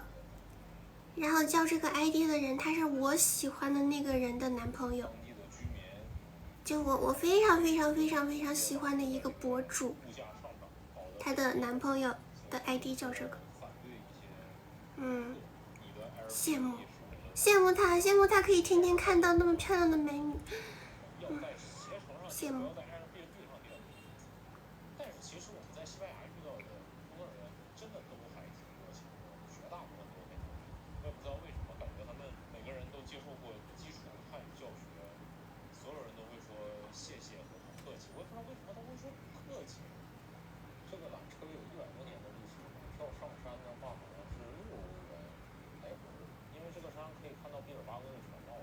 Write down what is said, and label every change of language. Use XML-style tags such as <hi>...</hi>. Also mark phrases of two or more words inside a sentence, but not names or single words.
<zh>然後叫這個 ID 的人，他是我喜歡的那個人的男朋友，就我非常非常非常非常喜歡的一個博主，他的男朋友的 ID 叫這個，羨慕羨慕他可以天天看到那麼漂亮的美女，羨慕。但是其實我們在西班牙遇到的工作人員真的都還挺熱情的，絕大部分都非常熱情。我也不知道為什麼，感覺他們每個人都接受過基礎漢語教學，所有人都會說謝謝和不客氣。我也不知道為什麼他會說不客氣。這個缆車有100多年的歷史，票上山的話好像是6歐元來回，因為這個山可以看到畢爾巴鄂的全貌。</zh>